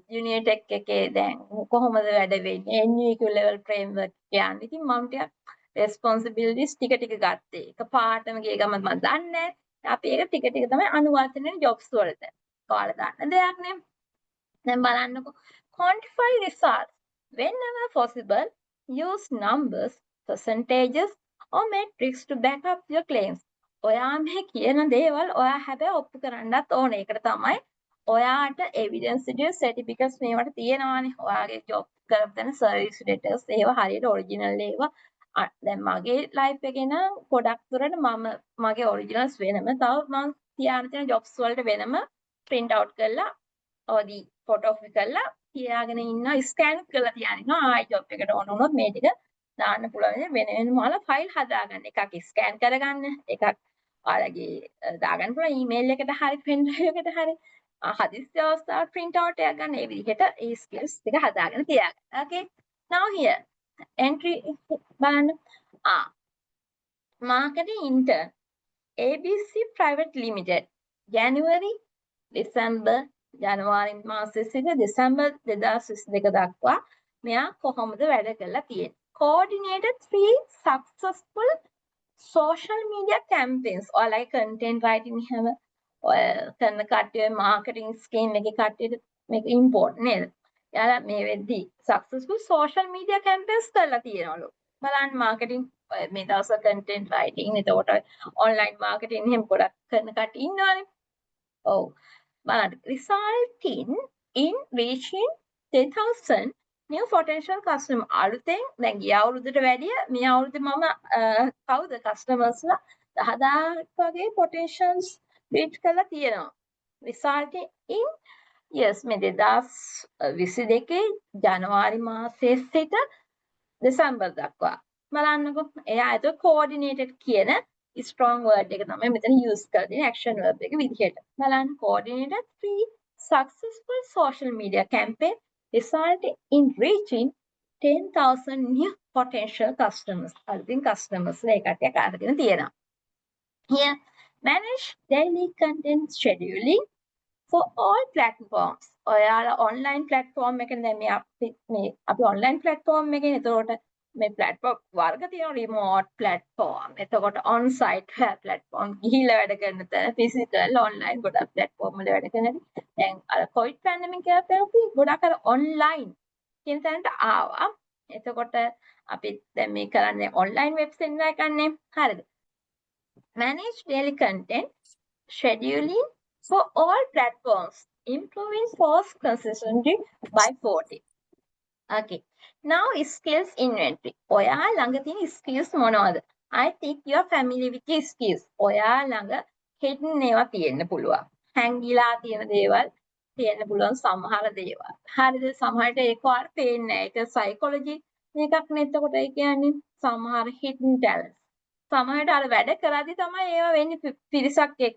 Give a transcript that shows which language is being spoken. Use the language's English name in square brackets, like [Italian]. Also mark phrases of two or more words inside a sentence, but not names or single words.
[Sinhala] යුනිටෙක් එකේ දැන් කොහොමද වැඩ වෙන්නේ? [English] NUQ level framework [Sinhala] කියන්නේ. ඉතින් මම ටිකක් responsibilities ටික ගත්තේ. එකපාරටම ගිය ගමන් මම දන්නේ නැහැ. අපි ඒක ටික තමයි අනුවර්තන වෙන jobs වලට. ඔයාලා දන්න දෙයක් නේ. දැන් බලන්නකෝ. [English] Quantify results. Whenever possible, use numbers, percentages or metrics to back up your claims. [Sinhala] ඔයා මේ කියන දේවල් ඔයා හැබැයි ඔප්පු කරන්නත් ඕනේ. ඒකට තමයි ඔයාට [English] evidence certificates [Sinhala] මේවට තියෙනවානේ. ඔයාගේ job කරපු තැන [English] service letters [Sinhala] ඒවා හරියට original ඒවා දැන් මගේ ලයිෆ් එකේ නම් ගොඩක් දුරට මගේ ඔරිජිනල්ස් වෙනම තව මම තියාගෙන තියෙන ජොබ්ස් වලට වෙනම [English] print out [Sinhala] කරලා ඔදී ෆොටෝ කරලා තියාගෙන ඉන්නවා ස්කෑන් කරලා තියාගෙන ඉන්නවා ආයි ජොබ් එකට ඕන වුණොත් මේ ටික දාන්න පුළුවන් වෙන මාලා ෆයිල් හදාගන්න එකක් ස්කෑන් කරගන්න එකක් ඔයාලගේ දාගන්න පුළුවන් ඊමේල් එකට හරි [English] pen drive [Sinhala] එකට හරි හදිස්සි අවස්ථාවට [English] print out [Sinhala] එකක් ගන්න ඒ විදිහට ඒ ස්කිල්ස් ටික හදාගෙන තියාගන්න. [English] Okay, now here entry [Sinhala] බලන්න [English] marketing intern [Sinhala] ABC Private Limited ජනවාරි මාසයේ සිට දෙසැම්බර් 2022 දක්වා මෙයා කොහොමද වැඩ කරලා තියෙන්නේ. [English] Coordinated 3 successful social media campaigns. [Sinhala] ඔයාලගේ [English] content writing [Sinhala] හැම ඔය කරන කට්ටිය [English] marketing scheme [Sinhala] එකේ කට්ටියට මේක important නේද? යාලා මේ වෙද්දි [English] successful social media campaigns [Sinhala] කරලා තියෙනවලු. බලන්න marketing මේ දවස්වල [English] content writing [Sinhala] එතකොට [English] online marketing [Sinhala] එහෙම ගොඩක් කරන කට්ටිය ඉන්නවනේ. ඔව්. [English] බලන්න resulting in reaching 10,000 new potential customer. [Sinhala] අලුතෙන් දැන් ගිය අවුරුද්දට වැඩිය මේ අවුරුද්දේ මම කවුද customers ලා 10,000ක් වගේ [English] potentials reach [Sinhala] කරලා තියෙනවා. [English] resulting in yes [Sinhala] මේ 2022 ජනවාරි මාසයේ සිට දෙසැම්බර් දක්වා බලන්නකො. එයා ඒක coordinated කියන [English] strong word [Sinhala] එක තමයි මෙතන use කරලා තියෙන [English] action verb [Sinhala] එක විදිහට. [English] බලන්න coordinated 3 successful social media campaign resulted in reaching 10,000 new potential customers. [Sinhala] අලුතින් customers ලා ඒකට අරගෙන තියෙනවා. [English] Here manage daily content scheduling for all platforms. [Sinhala] ඔයාලා [English] online platform [Sinhala] එකේ දැන් අපි [English] online platform [Sinhala] එකේ එතකොට මේ platform වර්ග තියෙනවා [English] remote platform. [Sinhala] එතකොට [English] on site platform [Sinhala] ගිහිල්ලා වැඩ කරන තැන [English] physical online [Sinhala] ගොඩක් platform වල වැඩ කරනවා. දැන් අර [English] COVID pandemic [Sinhala] එකත් අපි ගොඩක් අර online කියන තැනට ආවා. එතකොට අපි දැන් මේ කරන්නේ [English] online web seminar [Sinhala] එකක්නේ. හරිද? [English] Manage daily content scheduling for all platforms, improving post consistency by 40. Okay. Now skills inventory. [Sinhala] ඔයා ළඟ තියෙන skills මොනවද? [English] I think you are familiar with your skills. [Sinhala] ඔයා ළඟ hidden ඒවා තියෙන්න පුළුවන්. හැංගිලා තියෙන දේවල් තියෙන්න පුළුවන් සමහර දේවල්. හරිද? සමහරට ඒක ඔයාලට පේන්නේ නැහැ. ඒක psychology මේකක් නේ. එතකොට ඒ කියන්නේ සමහර [English] hidden talents. [Sinhala] සමහරට අර වැඩ කරද්දි තමයි ඒවා වෙන්නේ පිරිසක් එක්ක.